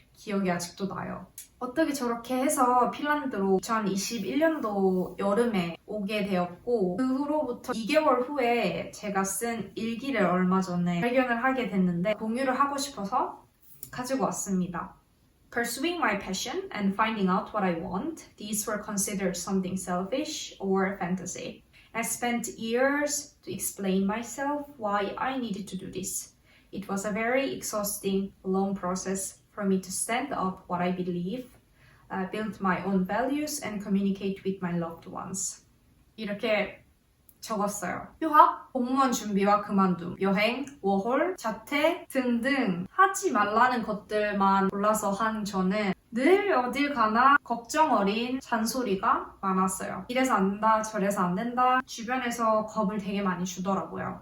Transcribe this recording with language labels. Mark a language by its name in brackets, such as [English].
[Korean] 기억이 아직도 나요. 어떻게 저렇게 해서 핀란드로 2021년도 여름에 오게 되었고 그 후로부터 2개월 후에 제가 쓴 일기를 얼마 전에 발견을 하게 됐는데 공유를 하고 싶어서 가지고 왔습니다. [English] Pursuing my passion and finding out what I want, these were considered something selfish or fantasy. I spent years to explain myself why I needed to do this. It was a very exhausting, long process for me to stand up what I believe, build my own values, and communicate with my loved ones. [Korean] 이렇게 적었어요. 휴학, 공무원 준비와 그만둠, 여행, 워홀, 자퇴 등등 하지 말라는 것들만 골라서 한 저는 늘 어딜 가나 걱정 어린 잔소리가 많았어요. 이래서 안 된다, 저래서 안 된다, 주변에서 겁을 되게 많이 주더라고요.